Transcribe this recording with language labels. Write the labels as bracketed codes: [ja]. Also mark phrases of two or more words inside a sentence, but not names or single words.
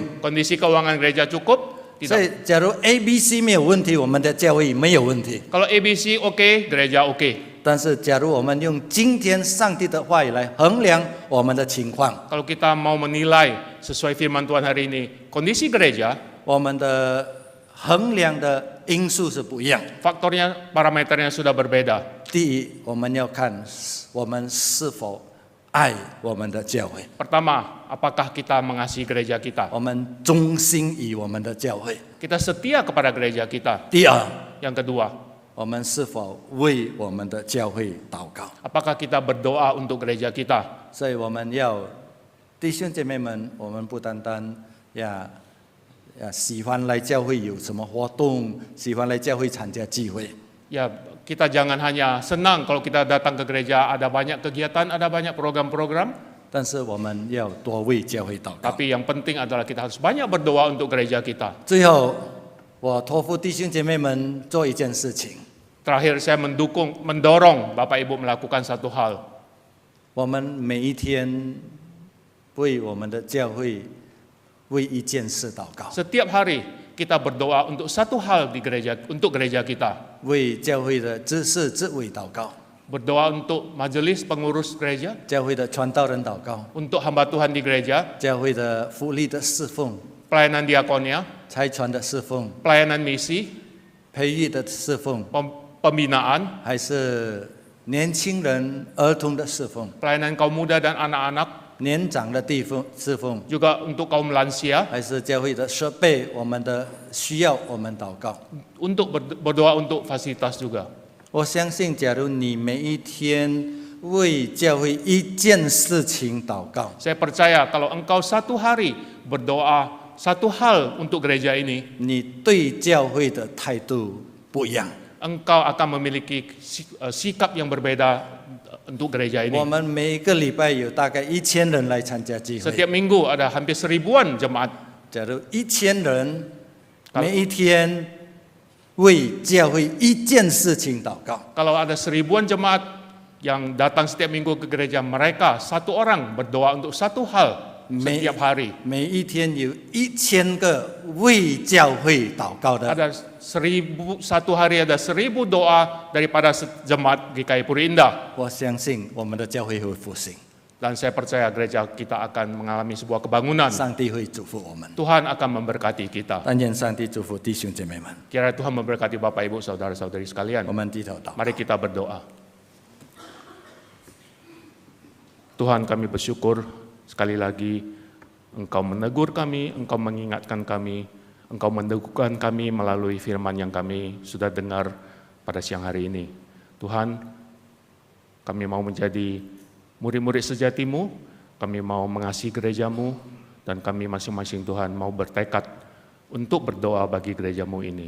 [id] Kondisi keuangan gereja cukup. [zh] 所以，假如 ABC 没有问题，我们的教会没有问题。 [id] Kalau ABC oke, gereja oke. [zh] 但是，假如我们用今天上帝的话语来衡量我们的情况， [id] Kalau kita mau menilai sesuai firman Tuhan hari ini, kondisi gereja, [zh] 我们的衡量的因素是不一样。 [id] faktornya, parameternya sudah berbeda. [zh] 第一，我们要看我们是否爱我们的教会， [id] Pertama, apakah kita mengasihi gereja kita? [zh] 我们忠心于我们的教会。 [id] Kita setia kepada gereja kita. [zh] 第二， [id] Yang kedua, [zh] 我们是否为我们的教会祷告？ [id] apakah kita berdoa untuk gereja kita? [zh] 所以我们要弟兄姐妹们，我们不单单喜欢来教会有什么活动，喜欢来教会参加聚会。 [id] Ya, kita jangan hanya senang kalau kita datang ke gereja, ada banyak kegiatan, ada banyak program-program. [zh] 但是我们要多为教会祷告。 [id] Tapi yang penting adalah kita harus banyak berdoa untuk gereja kita. [zh] 最后，我托付弟兄姐妹们做一件事情： [id] Terakhir saya mendorong Bapak Ibu melakukan satu hal. [zh] 我们每一天为我们的教会为一件事祷告， [id] Setiap hari kita berdoa untuk satu hal di gereja, untuk gereja kita. [zh] 为教会的执事执委祷告， [id] Berdoa untuk majelis pengurus gereja, [zh] 教会的传道人祷告， [id] untuk hamba Tuhan di gereja, [zh] 教会的福利的侍奉、 [id] pelayanan diakonia, [zh] 财传的侍奉、 [id] pelayanan misi, [zh] 培育的侍奉， [id] pembinaan, [zh] 还是年轻人、儿童的侍奉、 [id] pelayanan kaum muda dan anak-anak, [zh] 年长的地方侍奉， [id] juga untuk kaum lansia, [zh] 还是教会的设备，我们的需要我们祷告。 [id] untuk berdoa untuk fasilitas juga. [zh] 我相信，假如你每一天为教会一件事情祷告， [id] Saya percaya kalau engkau satu hari berdoa satu hal untuk gereja ini, [zh] 你对教会的态度不一样。 [id] engkau akan memiliki sikap yang berbeda untuk gereja [zh] 我 [id] ini. [zh] 们每一个礼拜有大概1000人来参加聚会。 [id] Setiap minggu ada hampir 1000-an jemaat. [zh] 假如1000人每一天为教会一件事情祷告， [id] Kalau ada 1000-an jemaat yang datang setiap minggu ke gereja, mereka satu orang berdoa untuk satu hal setiap hari. [zh] 每一天有1000个为教会祷告的， [id] Ada satu hari ada 1000 doa daripada jemaat GKI Puri Indah. [zh] 我相信我们的教会会复兴， [id] Dan saya percaya gereja kita akan mengalami sebuah kebangunan. [zh] 上帝会祝福我们。 [id] Tuhan akan memberkati kita. [zh] 但愿上帝祝福弟兄姐妹们。 [id] Kiranya Tuhan memberkati Bapak Ibu Saudara-saudari sekalian. [zh] 我们低头祷告。 [id] Mari kita berdoa. Tuhan, kami bersyukur sekali lagi Engkau menegur kami, Engkau mengingatkan kami, Engkau meneguhkan kami melalui firman yang kami sudah dengar pada siang hari ini. Tuhan, kami mau menjadi murid-murid sejati-Mu, kami mau mengasihi gereja-Mu, dan kami masing-masing Tuhan mau bertekad untuk berdoa bagi gereja-Mu ini.